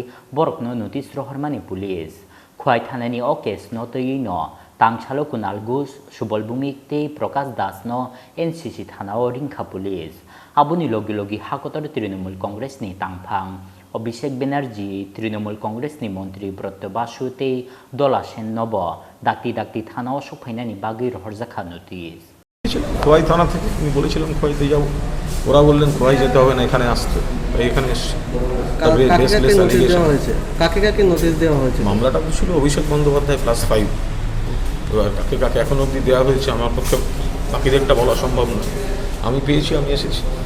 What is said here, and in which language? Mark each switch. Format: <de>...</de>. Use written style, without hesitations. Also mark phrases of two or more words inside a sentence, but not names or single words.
<trp>borokno notice rohormani police khwai thanani o case no toyino tangchalo kunal gus subolbumik te Prakash Das no NCC thanao ringkha police abuni logi logi hakotor Trinamool Congress ni tangphang Abhishek Banerjee Trinamool Congress ni মন্ত্রী ব্রত বাসু te dola sen nobo dakti dakti thanao sokphainani bagai rohorjakha notice</trp> <bn>খোয়াই থানা থেকে আমি বলেছিলাম খোয়াইতে যাব ওরা বললেন খোয়াই যেতে হবে না এখানে আসতে এখানে এসে কাকে কাকে নোটিশ দেওয়া হয়েছে মামলাটা ছিল অভিষেক বন্দ্যোপাধ্যায় +5 এবার কাকে কাকে এখন অবধি দেওয়া হয়েছে আমার পক্ষে বাকিদেরটা বলা সম্ভব নয় আমি পেয়েছি আমি এসেছি</bn>